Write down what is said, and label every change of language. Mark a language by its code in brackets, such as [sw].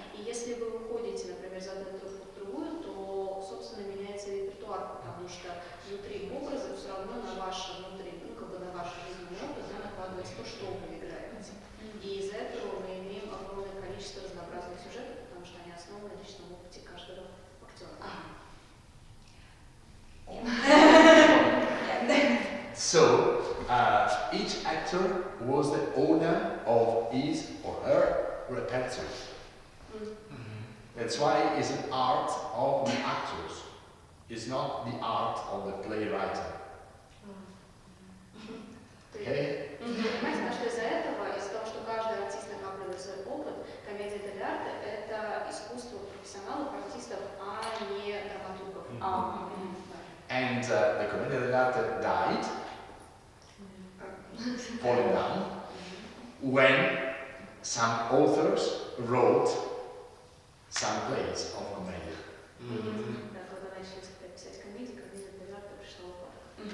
[ru] И если вы уходите, например, из одной труппы в другую, то, собственно, меняется репертуар, потому что внутри образа все равно на ваше внутри, на ваш жизненный опыт, накладывается то, что вы играете. И из-за этого мы имеем огромное количество разнообразных сюжетов, потому что они основаны на личном опыте каждого актера. [en] So each actor was the owner of his or her repertoire. That's why it's an art of the actors. It's not the art of the playwright. Okay? [ru] Понимаете, что из-за этого, из-за того, что каждый артист накапливает свой опыт, комедия Дель Арте – это искусство профессионалов, артистов, а не драматургов. [en] And the Commedia dell'arte died, falling down, when some authors wrote some plays of commedia. [ru] Да, когда начали писать комедии, комедия Дель Арте пришла в упадок.